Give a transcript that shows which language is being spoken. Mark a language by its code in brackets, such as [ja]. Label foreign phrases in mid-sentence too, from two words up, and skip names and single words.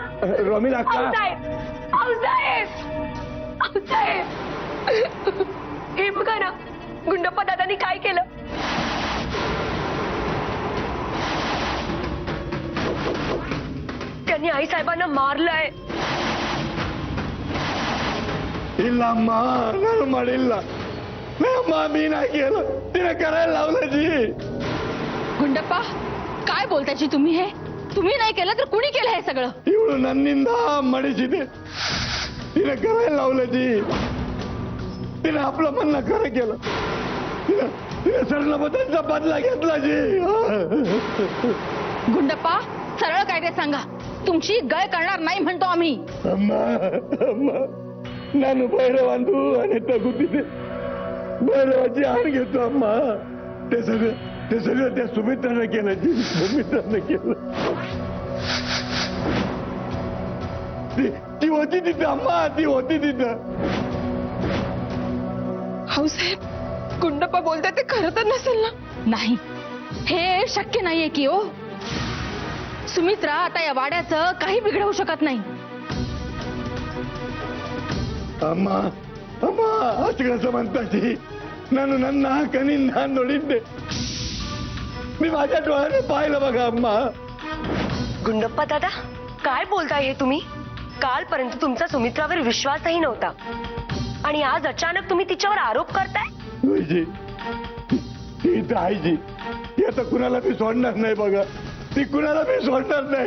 [mr] रोमिल अक्का, आऊसाहेब, आऊसाहेब, आऊसाहेब, हे बघा ना गुंडप्पा दादानी काय केलं. त्यांनी आईसाहेबांना मारलंय. [kn] ಇಲ್ಲ ಅಮ್ಮ ನಾನು ಮಾಡಿಲ್ಲ ಅಮ್ಮ [mr] मी नाही केलं तिने करायला लावलं जी गुंडप्पा काय बोलताय तुम्ही? हे तुम्ही नाही केलं तर कुणी केलं हे सगळं? [kn] ಇವಳು ನನ್ನಿಂದ ಮಾಡಿಸಿದೆ [mr] तिने करायला लावलं जी तिने आपलं म्हणणं खरं केलं तिने सरलबद्दलचा बदला घेतला जी गुंडप्पा सरळ काय ते सांगा. तुमची गळ करणार नाही म्हणतो आम्ही. अम्मा अम्मा [kn] ನಾನು ಭೈರವಂದು [mr] आणि तगुतीने भैरवाची आण घेतो अम्मा. ते सगळं त्या सुमित्रानं केलं जी सुमित्रानं केलं. ती होती तिथं अम्मा, ती होती तिथं. भाऊसाहेब गुंडप्पा बोलतात ते खरं तर नसेल ना? नाही हे शक्य नाहीये की हो. सुमित्रा आता या वाड्याचं काही बिघडवू शकत नाही. [kn] ಅಮ್ಮ ಅಮ್ಮ ಅಷ್ಟು ಕೆಲಸ म्हणताची ನಾನು ನನ್ನ ಕಣ್ಣಿಂದ ನೋಡಿದ್ದೆ. [mr] मी माझ्या डोळ्याने पाहिलं बघा अम्मा. गुंडप्पा दादा काय बोलताय हे तुम्ही? कालपर्यंत तुमचा सुमित्रावर विश्वासही नव्हता आणि आज अचानक तुम्ही तिच्यावर आरोप करताय. वहिनी, ती तर आहे जी, ती आता कुणाला मी सोडणार नाही बघा, ती कुणाला मी सोडणार नाही.